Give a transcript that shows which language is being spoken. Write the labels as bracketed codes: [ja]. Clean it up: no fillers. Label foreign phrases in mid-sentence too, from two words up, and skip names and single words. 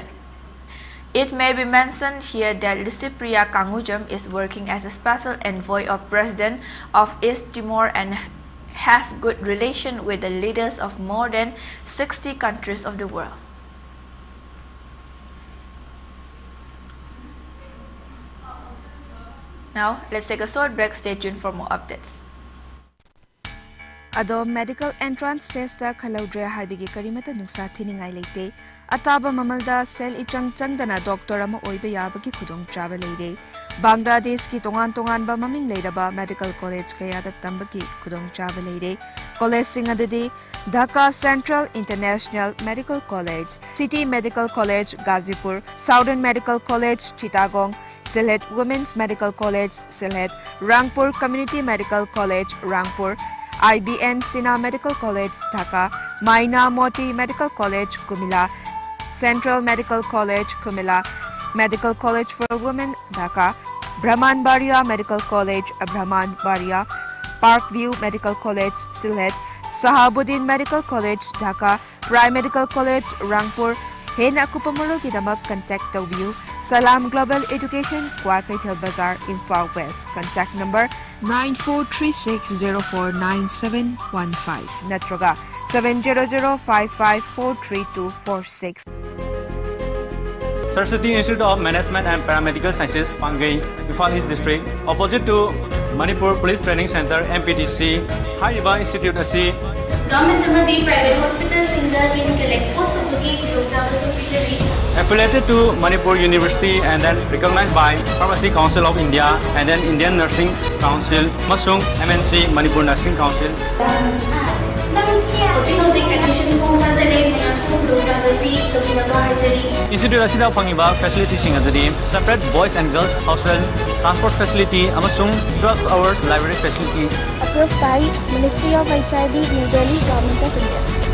[en] It may be mentioned here that Lisipriya Kangujam is working as a special envoy of President of East Timor and has good relation with the leaders of more than 60 countries of the world. Now, let's take a short break. Stay tuned for more updates. [mni] Ado [en] medical entrance test [mni] da khalaudre haibigi karimata nuksa thiningai leite ataba mamalda sel ichang changdana doctor ama oiba yabagi khudong chaba leide Bangladesh ki tongan ba maming leiraba [en] medical college [mni] kaya da tambagi khudong chaba leide college sing adadi Dhaka Central International Medical College, City Medical College Gazipur, Southern Medical College Chittagong, Sylhet Women's Medical College Sylhet, Rangpur Community Medical College Rangpur, IBN Sina Medical College Dhaka, Maina Moti Medical College Kumila, Central Medical College Kumila, Medical College for Women Dhaka, Brahman Baria Medical College Brahman Baria, Parkview Medical College Sylhet, Sahabuddin Medical College Dhaka, Rai Medical College Rangpur. Hena kupamuro kidamak [en] contact view [mni] Salam Global Education Kwaikaithal Bazaar Imphal West. [en] Contact number 9436049715 Natraga 70055432246. Saraswati Institute of Management and Paramedical Sciences, Pangai, Imphal East District, opposite to Manipur Police Training Center (MPTC), Hariba Institute asi Government amadi private hospitals in the clinical exposed to Buki affiliated to Manipur University and then recognized by Pharmacy Council of India and then Indian Nursing Council, Masung MNC Manipur Nursing Council. Institute [mni] asida pangiba facility sing adadi [en] separate boys and girls hostel, transport facility, amasung 12 hours library facility. Approved by Ministry of HID, New Delhi, Government of India.